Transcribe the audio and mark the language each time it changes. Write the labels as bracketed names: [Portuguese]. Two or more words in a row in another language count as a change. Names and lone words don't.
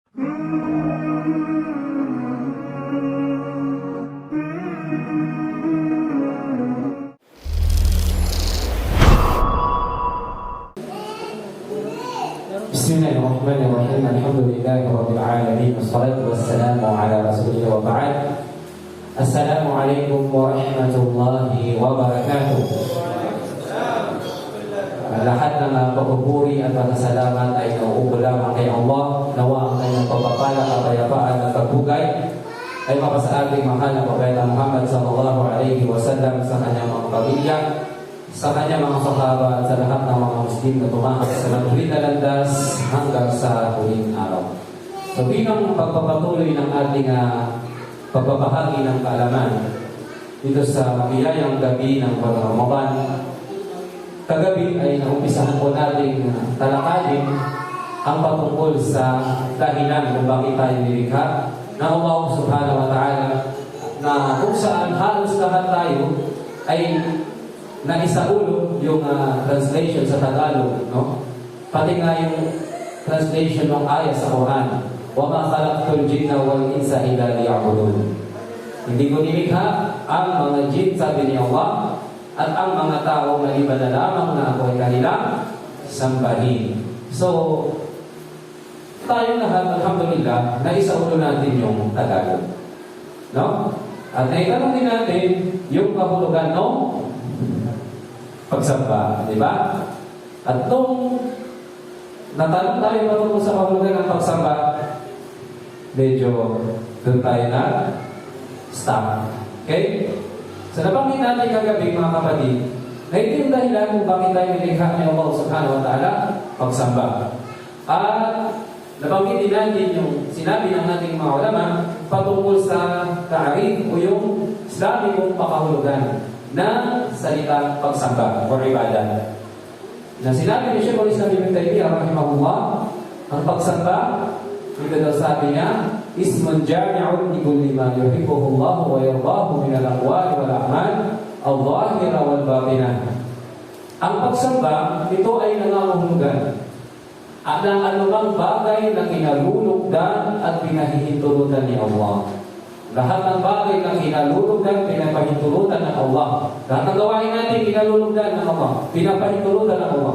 [Arabic] Bismillahirrahmanirrahim. الحمد لله رب العالمين. والصلاة والسلام على رسول الله وبعد. السلام عليكم ورحمة الله وبركاته. [Filipino] Lahat ng pagpupuri at pasasalamat ay nauubo lamang kay Allah. Nawa ang kanyang pagpapala, kapayapaan at pagbugay ay mapasa ating mahal na Propeta Muhammad [Arabic] صلى الله عليه وسلم, [Filipino] sa kanyang mga pamilya, sa kanyang mga sahaba at sa lahat ng mga Muslim na tumakas sa matuloy na landas hanggang sa huling araw. So bilang pagpapatuloy ng ating pagbabahagi ng kaalaman dito sa mabiyayang gabi ng buwan Ramadan, kagabi ay naumpisahan po nating talakayin ang patungkol sa dahilan kung bakit tayo nilikha na Allah [Arabic] سبحانه وتعالى, [Filipino] na kung saan halos lahat tayo ay naisaulo yung translation sa Tagalog, no? Pati nga yung translation ng ayat sa Quran, [Arabic] وَمَا خَلَقْتُ الْجِنَّ وَالْإِنسَ إِلَّا لِيَعْبُدُونِ. [Filipino] Hindi ko nilikha ang mga jinn, sabi ni Allah, at ang mga tao maliban na lamang na ako ay kanilang sambahin. So, tayo lahat, alhamdulillah, naisaulo natin yung Tagalog, no? At naitanong din natin yung kahulugan ng pagsamba, di ba? At nung natanong tayo patungkol sa kahulugan ng pagsamba, medyo doon tayo na-stop. Okay? So nabanggit natin kagabi, mga kapatid, na ito yung dahilan kung bakit tayo nilikha ni Allah [Arabic] سبحانه وتعالى, [Filipino] pagsamba. At nabanggit din natin yung sinabi ng ating mga ulama patungkol sa ta'arif o yung Islamikong pakahulugan ng salitang pagsamba o ibadah. Na sinabi ni Shaykhul Islam Ibn Taymiyyah rahimahullah, ang pagsamba, ito daw sabi niya, [Arabic] اسم جامع لكل ما يحبه الله ويرضاه من الأقوال والأعمال الظاهرة والباطنة. [Filipino] Ang pagsamba, ito ay nangangahulugan at ang anumang bagay na kinalulugdan at pinahihintulutan ni Allah. Lahat ng bagay na kinalulugdan, pinapahintulutan ng Allah. Lahat ng gawain natin, kinalulugdan ng Allah, pinapahintulutan ng Allah.